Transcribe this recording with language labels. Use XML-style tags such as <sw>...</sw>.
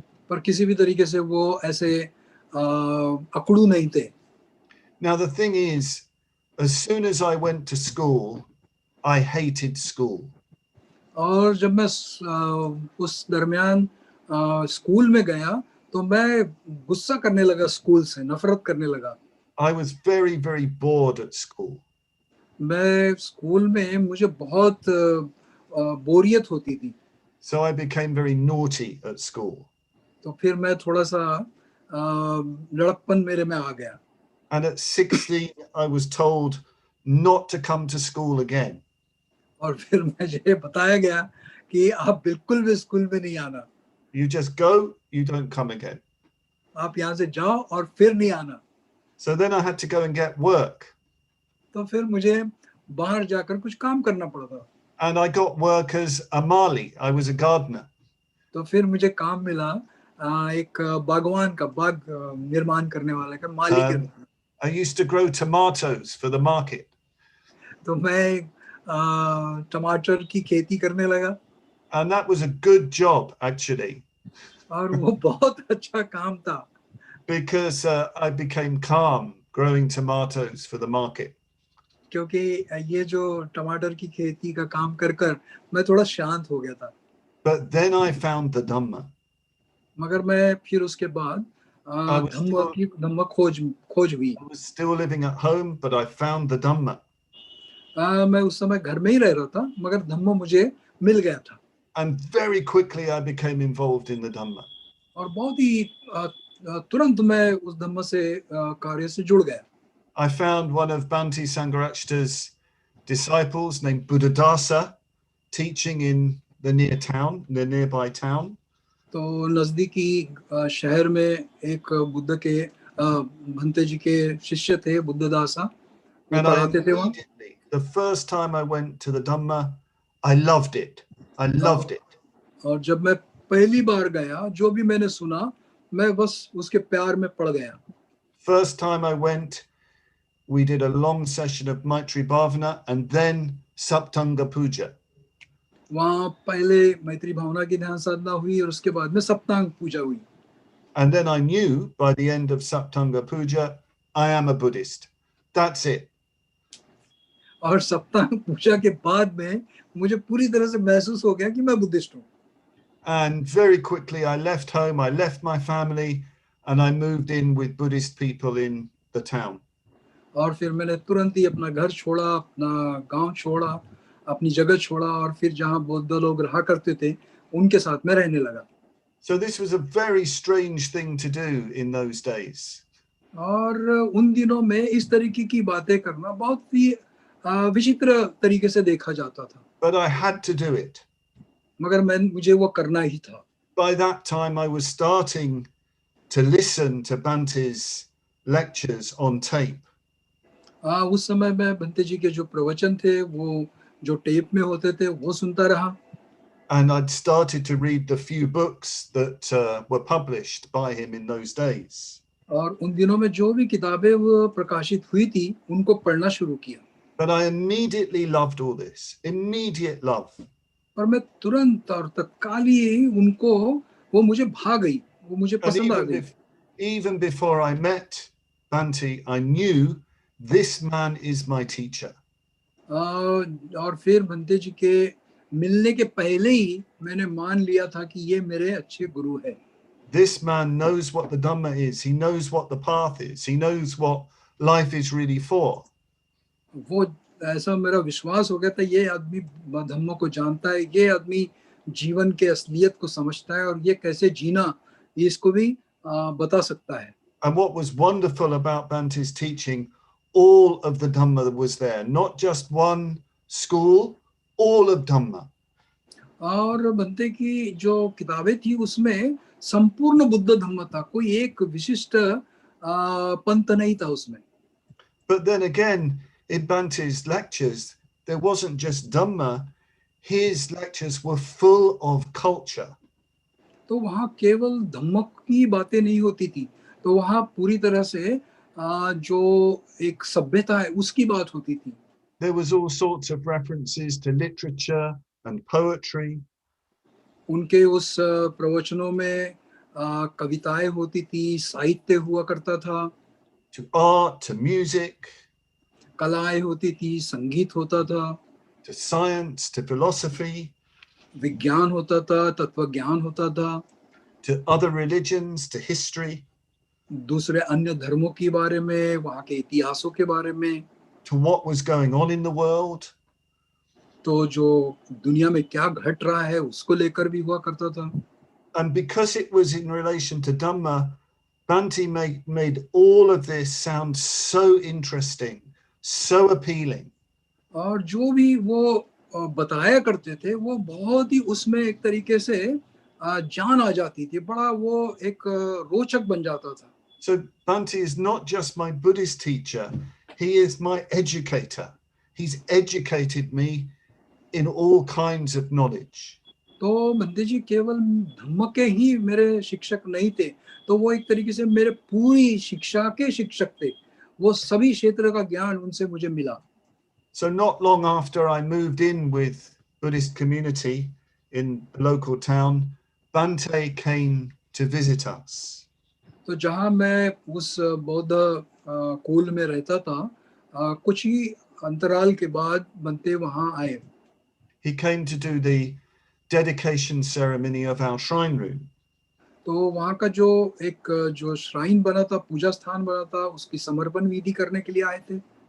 <hi>पर किसी भी तरीके से वो ऐसे अकड़ू नहीं थे.</hi> <en>Now the thing is, as soon as I went to school, I hated school.</en> <hi>और जब मैं उस दरमियान स्कूल में गया तो मैं गुस्सा करने लगा स्कूल से, नफरत करने लगा.</hi> <en>I was very, very bored at school.</en> <hi>मैं स्कूल में मुझे बहुत बोरियत होती थी.</hi> <en>So I became very naughty at school.</en> <hi>तो फिर मैं थोड़ा सा लड़कपन मेरे में आ गया.</hi> <en>And at 16, I was told not to come to school again.</en> <hi>और फिर मुझे बताया गया कि आप बिल्कुल भी स्कूल में नहीं आना.</hi> <en>You just go, you don't come again.</en> <hi>आप यहाँ से जाओ और फिर नहीं आना.</hi> <en>So then I had to go and get work.</en> <hi>तो फिर मुझे बाहर जाकर कुछ काम करना पड़ता.</hi> <en>And I got work as a Mali. I was a gardener.</en> <hi>तो फिर मुझे काम मिला एक बागवान का, बाग निर्माण करने वाले का, माली के.</hi> <en>I used to grow tomatoes for the market.</en> <hi>तो मैं टमाटर की खेती करने लगा</hi> <en>And that was a good job, actually,</en> <hi>और वो बहुत अच्छा काम था</hi> <en>because I became calm growing tomatoes for the market.</en> <hi>क्योंकि ये जो टमाटर की खेती का काम कर कर मैं थोड़ा शांत हो गया था</hi> <en>But then I found the Dhamma.</en> <hi>मगर मैं फिर उसके बाद</hi> <en>I was</en> <hi>धम्म खोज हुई</hi> <en>still living at home, but I found the Dhamma.</en> <hi>मैं उस समय घर में ही रह रहा था मगर धम्म मुझे मिल गया था</hi> <en>And very quickly I became involved in the Dhamma.</en> <hi>और बहुत ही तुरंत मैं उस धम्म से कार्य से जुड़ गया</hi> <en>I found one of Bhante Sangharakshita's disciples named Buddhadasa teaching in the nearby town.</en> <hi>तो नजदीकी शहर में एक बुद्ध के भंते जी के शिष्य थे बुद्धदासा वो</hi> <en>And I</en> <hi>पढ़ाते थे वहाँ</hi> <en>immediately, the first time I went to the Dhamma, I loved it. I loved it.</en> <hi>और जब मैं पहली बार गया जो भी मैंने सुना मैं बस उसके प्यार में पड़ गया</hi> <en>First time I went, we did a long session of Maitri Bhavana and then Saptanga Puja.</en> <hi>वहाँ पहले मैत्री भावना की ध्यान साधना हुई और उसके बाद में सप्तांग पूजा हुई</hi> <en>And then I knew by the end of Saptanga Puja, I am a Buddhist. That's it.</en> <hi>और सप्तांग पूजा के बाद में मुझे पूरी तरह से महसूस हो गया कि मैं बुद्धिस्ट हूँ</hi> <en>And very quickly I left home, I left my family, and I moved in with Buddhist people in the town.</en> <hi>और फिर मैंने तुरंत ही अपना घर छोड़ा अपना गांव छोड़ा अपनी जगह छोड़ा और फिर जहाँ बौद्ध लोग रहा करते थे उनके साथ में रहने लगा</hi> <en>So this was a very strange thing to do in those days.</en> <hi>और उन दिनों में इस तरीके की बातें करना बहुत ही विचित्र तरीके से देखा जाता था</hi> <en>But I had to do it.</en> <hi>मगर मुझे वो करना ही था</hi> <en>By that time I was starting to listen to Bhante's lectures on tape.</en> <hi>उस समय में भंते जी के जो प्रवचन थे वो जो टेप में होते थे वो सुनता रहा</hi> <en>And I'd started to read the few books that were published by him in those days.</en> <hi>और उन दिनों में जो भी किताबें वो प्रकाशित हुई थी उनको पढ़ना शुरू किया</hi> <en>But I immediately loved all this. Immediate love.</en> <hi>और मैं तुरंत और तत्काली उनको वो मुझे भा गई वो मुझे</hi> <en>And</en> <hi>पसंद आ गई</hi> <en>even before I met Bhante, I knew this man is my teacher.</en> <hi>और फिर भंते जी के मिलने के पहले ही मैंने मान लिया था कि ये मेरे अच्छे गुरु है</hi> <en>This man knows what the Dhamma is. He knows what the path is. He knows what life is really for.</en> <hi>वो ऐसा मेरा विश्वास हो गया था ये आदमी धम्म को जानता है ये आदमी जीवन के असलियत को समझता है और ये कैसे जीना ये इसको भी बता सकता है</hi> <en>And what was wonderful about Bhante's teaching, all of the Dhamma was there, not just one school, all of Dhamma.</en> <hi>और भंते की जो किताबें थी उसमें संपूर्ण बुद्ध धम्म था कोई एक विशिष्ट पंथ नहीं था उसमें</hi> <en>But then again, in Bhante's lectures, there wasn't just Dhamma, his lectures were full of culture.</en> <hi>तो वहाँ केवल धम्म की बातें नहीं होती थी तो वहाँ पूरी तरह से जो एक सभ्यता है उसकी बात होती थी</hi> <en>There was all sorts of references to literature and poetry.</en> <hi>उनके उस प्रवचनों में कविताएं होती थी साहित्य हुआ करता था</hi> <en>To art, to music,</en> <hi>कलाएं होती थी संगीत होता था</hi> <en>to science, to philosophy,</en> <hi>विज्ञान होता था तत्व ज्ञान होता था</hi> <en>to other religions, to history,</en> <hi>दूसरे अन्य धर्मों के बारे में वहाँ के इतिहासों के बारे में</hi> <en>to what was going on in the world.</en> <hi>तो जो दुनिया में क्या घट रहा है उसको लेकर भी हुआ करता था</hi> <en>And because it was in relation to Dhamma, Bhante made all of this sound so interesting, so appealing.</en> <hi>और जो भी वो बताया करते थे वो बहुत ही उसमें एक तरीके से जान आ जाती थी बड़ा वो एक रोचक बन जाता था</hi> <en>So Bhante is not just my Buddhist teacher, he is my educator. He's educated me in all kinds of knowledge.</en> <hi>तो भंते जी केवल धम्म के ही मेरे शिक्षक नहीं थे तो वो एक तरीके से मेरे पूरी शिक्षा के शिक्षक थे वो सभी क्षेत्र का ज्ञान उनसे मुझे मिला</hi> <en>So not long after I moved in with Buddhist community in the local town, Bhante came to visit us.</en> <hi>तो जहाँ मैं उस बौद्ध कुल में रहता था, कुछ ही अंतराल के बाद बनते वहाँ आए।</hi> <en>He came to do the dedication ceremony of our shrine room.</en> <hi>तो वहाँ का जो एक जो श्राइन बना था, पूजा स्थान बना था, उसकी समर्पण विधि करने के लिए आए थे।</hi>